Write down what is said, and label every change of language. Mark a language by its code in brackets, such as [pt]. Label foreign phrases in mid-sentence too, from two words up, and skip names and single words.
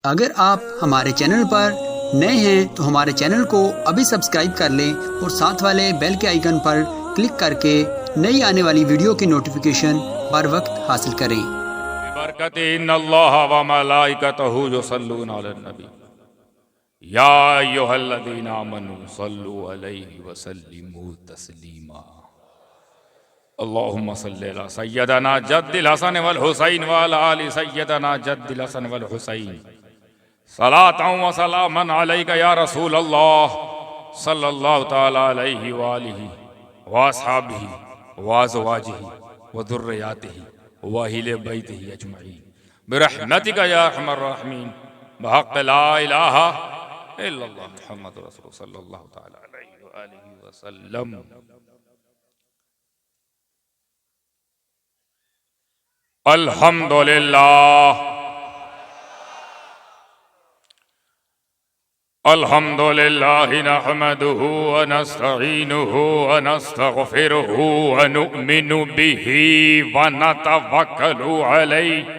[ur] اگر آپ ہمارے چینل پر نئے ہیں تو ہمارے چینل کو ابھی سبسکرائب کر لیں اور ساتھ والے بیل کے آئیکن پر کلک کر کے نئی آنے والی ویڈیو کی نوٹیفکیشن بر وقت حاصل کریں. [ar] إن الله وملائكته يصلون على النبي يا أيها الذين آمنوا صلوا عليه وسلموا تسليما. اللهم صل على سيدنا جد الحسن والحسين وعلى آل سيدنا جد الحسن والحسين صلاة وسلاما عليك يا رسول الله صلى الله تعالى عليه وآله وأصحابه وأزواجه وذرياته وأهل بيته أجمعين برحمتك يا أرحم الراحمين بحق لا إله إلا الله محمد رسول الله صلى الله تعالى عليه وآله وسلم. الحمد لله الحمد لله نحمده ونستعينه ونستغفره ونؤمن به ونتوكل عليه